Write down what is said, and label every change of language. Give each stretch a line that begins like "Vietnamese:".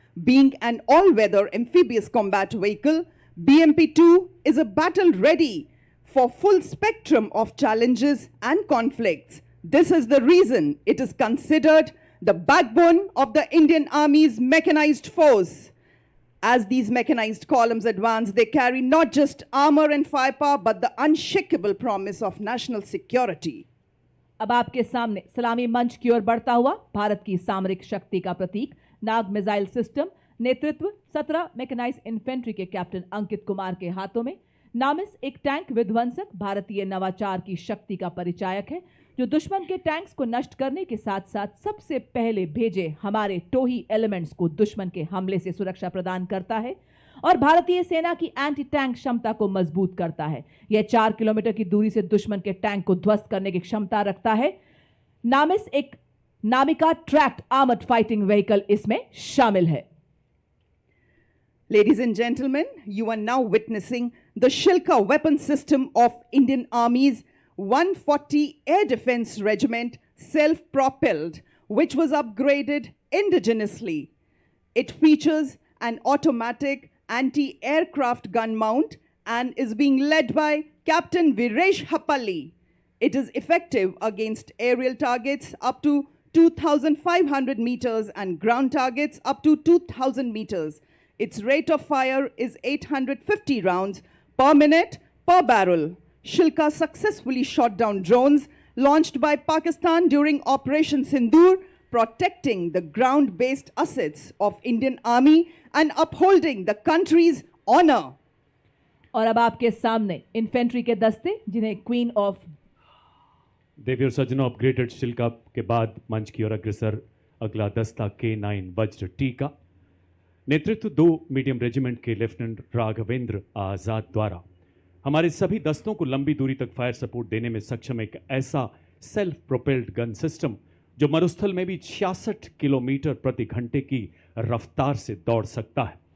English: Being an all-weather amphibious combat vehicle, BMP-2 is a battle ready for full spectrum of challenges and conflicts. This is the reason it is considered the backbone of the Indian Army's mechanized force. As these mechanized columns advance, they carry not just armor and firepower, but the unshakable promise of national security.
Hindi: अब आपके सामने सलामी मंच की ओर बढ़ता हुआ भारत की सामरिक शक्ति का प्रतीक नाग मिसाइल सिस्टम, नेतृत्व 17 मैकेनाइज्ड इन्फेंट्री के कैप्टन अंकित कुमार के हाथों में। नामिस एक टैंक विध्वंसक भारतीय नवाचार की शक्ति का परिचायक है, जो दुश्मन के टैंक्स को नष्ट करने के साथ साथ सबसे पहले भेजे हमारे टोही एलिमेंट्स को दुश्मन के हमले से सुरक्षा प्रदान करता है और भारतीय सेना की एंटी टैंक क्षमता को मजबूत करता है। यह 4 किलोमीटर की दूरी से दुश्मन के टैंक को ध्वस्त करने की क्षमता रखता है। नामिस एक नामिका ट्रैक्ड आर्मर्ड फाइटिंग व्हीकल इसमें शामिल है।
English: Ladies and gentlemen, you are now witnessing the Shilka weapon system of Indian Army's 140 Air Defense Regiment, self-propelled, which was upgraded indigenously. It features an automatic anti-aircraft gun mount and is being led by Captain Viresh Hapalli. It is effective against aerial targets up to 2,500 meters and ground targets up to 2,000 meters. Its rate of fire is 850 rounds per minute per barrel. Shilka successfully shot down drones launched by Pakistan during Operation Sindoor, protecting the ground-based assets of Indian Army and upholding the country's honor.
Hindi: और अब आपके सामने infantry के दस्ते जिन्हें queen of देवी और सज्जनों, upgraded शिल्का के बाद मंच की ओर अग्रसर अगला दस्ता K9 वज्र टी का नेतृत्व 2 मीडियम रेजिमेंट के लेफ्टिनेंट राघवेंद्र आजाद द्वारा हमारे सभी दस्तों को लंबी दूरी तक फायर सपोर्ट देने में सक्षम एक ऐसा सेल्फ प्रोपेल्ड गन सिस्टम जो मरुस्थल में भी 66 किलोमीटर प्रति घंटे की रफ्तार से दौड़ सकता है।